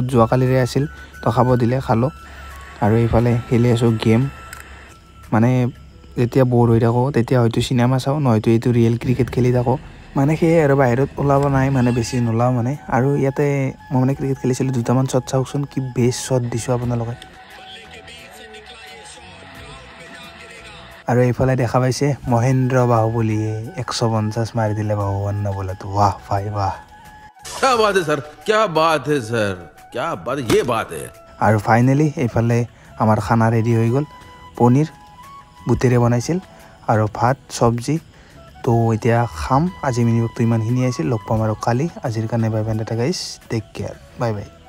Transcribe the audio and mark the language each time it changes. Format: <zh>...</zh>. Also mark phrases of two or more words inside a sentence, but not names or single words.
<as>যোৱা কালিৰে আছিল তো খাব দিলে খালো আৰু এইফালে খেলি আছো গেম মানে যেতিয়া বৰ হৈ থাকো তেতিয়া হয়তো সিনেমা চাও নহয়তো এইটো</as> <en>real cricket</en> <as>খেলি থাকো মানে সেই আৰু বাহিৰত ওলাব নাই মানে বেছি নোলাও মানে আৰু ইয়াতে মই মানে ক্ৰিকেট খেলিছিলো দুটামান শট চাওকচোন কি বেছ শট দিছো আপোনালোকে আৰু এইফালে দেখা পাইছে মহেন্দ্ৰ বাহুবলী 150 মাৰি দিলে বাহুবন না বলতো</as> <hi>वाह भाई वाह क्या बात है सर क्या बात है सर क्या बात ये बात है</hi> <as>আৰু ফাইনালি এইফালে আমাৰ খানা ৰেডি হৈ গল পনীৰ বুটেৰে বনাইছিল আৰু ভাত সবজি তো এতিয়া খাম আজি মিনিবক তো ইমানখিনি আছিল লগ পাম আৰু কালি আজিৰ কাৰণে</as> <en>bye bye tata guys take care bye bye</en>